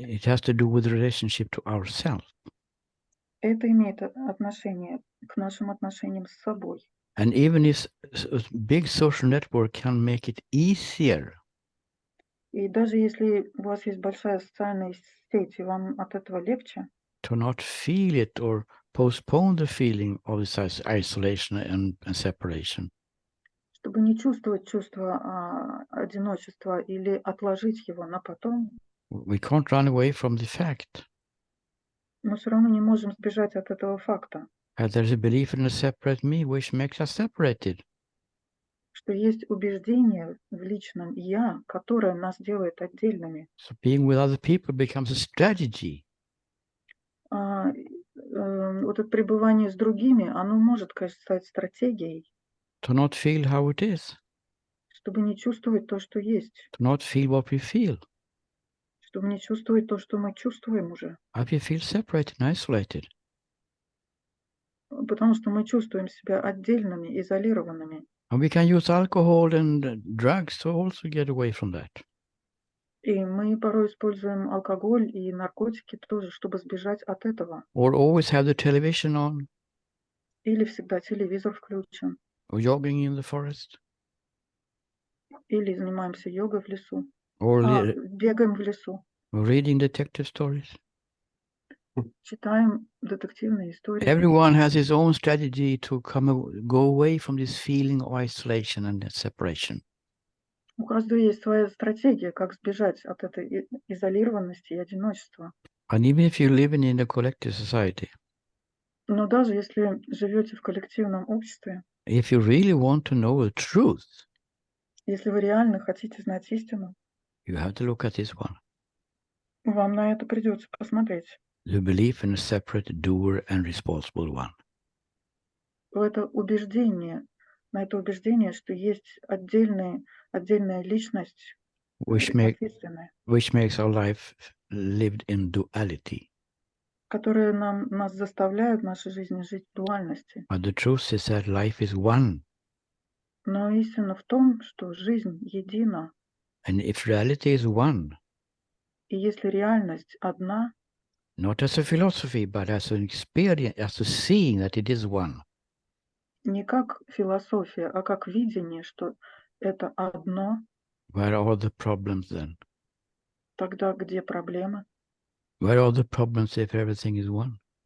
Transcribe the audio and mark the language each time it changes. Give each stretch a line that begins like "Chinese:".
English: It has to do with the relationship to ourselves.
Russian: Это имеет отношение к нашим отношениям с собой.
English: And even if a big social network can make it easier.
Russian: И даже если у вас есть большая социальная сеть, и вам от этого легче.
English: To not feel it or postpone the feeling of this isolation and separation.
Russian: Чтобы не чувствовать чувство одиночества или отложить его на потом.
English: We can't run away from the fact.
Russian: Мы все равно не можем сбежать от этого факта.
English: There's a belief in a separate me which makes us separated.
Russian: Что есть убеждение в личном я, которое нас делает отдельными.
English: So being with other people becomes a strategy.
Russian: Вот это пребывание с другими, оно может, конечно, стать стратегией.
English: To not feel how it is.
Russian: Чтобы не чувствовать то, что есть.
English: To not feel what we feel.
Russian: Чтобы не чувствовать то, что мы чувствуем уже.
English: How we feel separated and isolated.
Russian: Потому что мы чувствуем себя отдельными, изолированными.
English: And we can use alcohol and drugs to also get away from that.
Russian: И мы порой используем алкоголь и наркотики тоже, чтобы сбежать от этого.
English: Or always have the television on.
Russian: Или всегда телевизор включен.
English: Or jogging in the forest.
Russian: Или занимаемся йогой в лесу.
English: Or
Russian: бегаем в лесу.
English: Or reading detective stories.
Russian: Читаем детективные истории.
English: Everyone has his own strategy to go away from this feeling of isolation and separation.
Russian: У каждого есть своя стратегия, как сбежать от этой изолированности и одиночества.
English: And even if you're living in a collective society,
Russian: но даже если живете в коллективном обществе,
English: if you really want to know the truth,
Russian: если вы реально хотите знать истину,
English: you have to look at this one.
Russian: Вам на это придется посмотреть.
English: The belief in a separate doer and responsible one.
Russian: Это убеждение, на это убеждение, что есть отдельная личность, ответственная,
English: which makes our life lived in duality.
Russian: которые нас заставляют в нашей жизни жить в дуальности.
English: But the truth is that life is one.
Russian: Но истина в том, что жизнь едина.
English: And if reality is one,
Russian: и если реальность одна,
English: not as a philosophy, but as an experience, as a seeing that it is one.
Russian: Не как философия, а как видение, что это одно.
English: Where are the problems then?
Russian: Тогда где проблемы?
English: Where are the problems if everything is one?